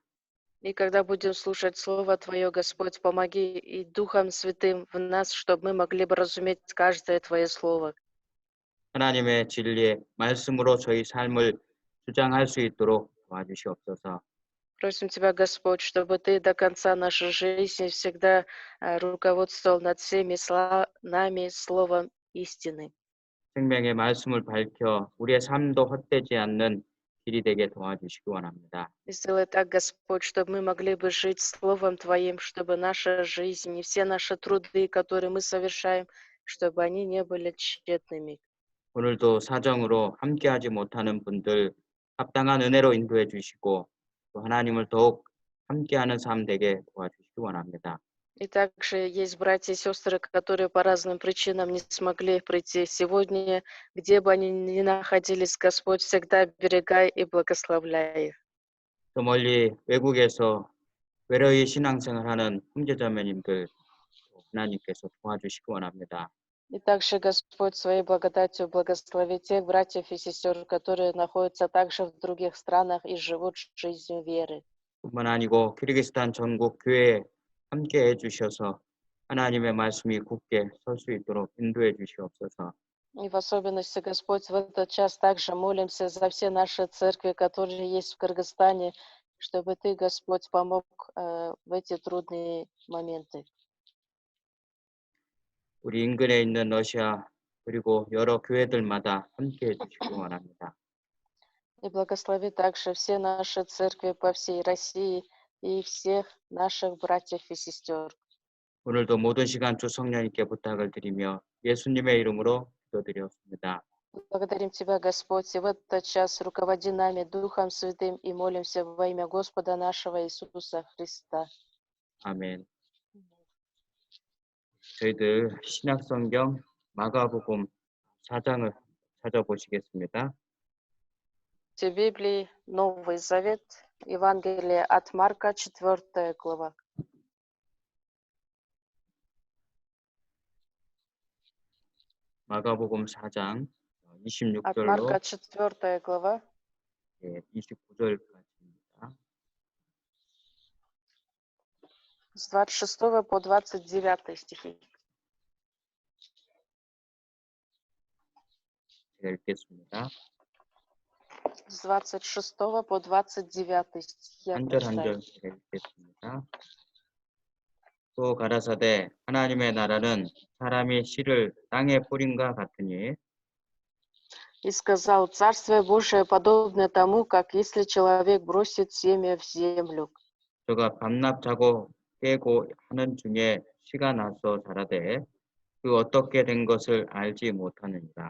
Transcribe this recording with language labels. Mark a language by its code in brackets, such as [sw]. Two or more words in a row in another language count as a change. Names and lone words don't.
[ru] И когда будем слушать Слово Твое, Господь, помоги и Духом Святым в нас, чтобы мы могли бы разуметь каждое Твое Слово. [ko] 하나님의 진리의 말씀으로 저희 삶을 주장할 수 있도록 도와주시옵소서. [ru] Просим Тебя, Господь, чтобы Ты до конца нашей жизни всегда руководствовал над всеми нами Словом истины. [ko] 생명의 말씀을 밝혀 우리의 삶도 헛되지 않는 길이 되게 도와주시기 원합니다. [ru] И сделай так, Господь, чтобы мы могли бы жить Словом Твоим, чтобы наша жизнь и все наши труды, которые мы совершаем, чтобы они не были тщетными. [ko] 오늘도 사정으로 함께하지 못하는 분들 합당한 은혜로 인도해 주시고 또 하나님을 더욱 함께하는 삶 되게 도와주시기 원합니다. [ru] И также есть братья и сестры, которые по разным причинам не смогли прийти сегодня, где бы они ни находились, Господь, всегда оберегай и благословляй их. [ko] 또 멀리 외국에서 외로이 신앙생활하는 형제자매님들 하나님께서 도와주시기 원합니다. [ru] И также, Господь, своей благодатью благослови тех братьев и сестер, которые находятся также в других странах и живут жизнью веры. [ko] 뿐만 아니고 키르기스탄 전국 교회에 함께 해주셔서 하나님의 말씀이 굳게 설 수 있도록 인도해 주시옵소서. [ru] И в особенности, Господь, в этот час также молимся за все наши церкви, которые есть в Кыргызстане, чтобы Ты, Господь, помог в эти трудные моменты. [ko] 우리 인근에 있는 러시아 그리고 여러 교회들마다 함께 해주시기 원합니다. [ru] И благослови также все наши церкви по всей России и всех наших братьев и сестер. [ko] 오늘도 모든 시간 주 성령님께 부탁을 드리며 예수님의 이름으로 기도드렸습니다. [ru] Благодарим Тебя, Господь, и в этот час руководи нами Духом Святым и молимся во имя Господа нашего Иисуса Христа. [ko] 아멘. 저희들 신약성경 마가복음 4장을 찾아보시겠습니다. [ru] В Библии Новый Завет, Евангелие от Марка, 4 глава. [ko] 마가복음 4장 [ru] От [ko] 26절로 [ru] Марка 4 глава, [ko] 29절까지입니다. [ru] с 26 по 29 стихи. [ko] 제가 읽겠습니다. [ru] С 26 по 29 стихи я [ko] 한 절 한 [ru] прочитаю. [ko] 절 제가 읽겠습니다. 또 가라사대 하나님의 나라는 사람이 씨를 땅에 뿌린과 같으니 [ru] И сказал, Царствие Божие подобно тому, как если человек бросит семя в землю, [ko] 저가 밤낮 자고 깨고 하는 중에 씨가 나서 자라되 그 어떻게 된 것을 알지 못하느니라.